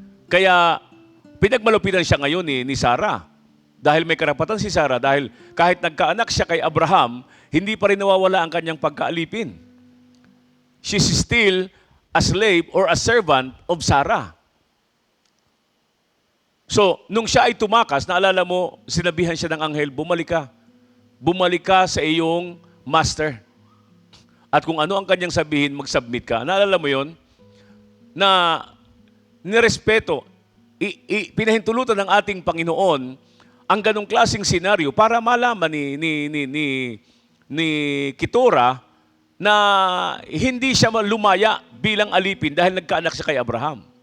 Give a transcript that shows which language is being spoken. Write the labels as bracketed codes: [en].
[tl] Kaya pinagmalupitan siya ngayon ni Sarah. Dahil may karapatan si Sarah, dahil kahit nagkaanak siya kay Abraham, hindi pa rin nawawala ang kanyang pagkaalipin. [en] She's still a slave or a servant of Sarah. [tl] So, nung siya ay tumakas, naalala mo, sinabihan siya ng anghel, bumalik ka. Bumalik ka sa iyong master. At kung ano ang kanyang sabihin, mag-submit ka. Naalala mo yon na nirespeto, pinahintulutan ng ating Panginoon ang ganong klaseng senaryo para malaman ni Keturah na hindi siya lumaya bilang alipin dahil nagkaanak siya kay Abraham.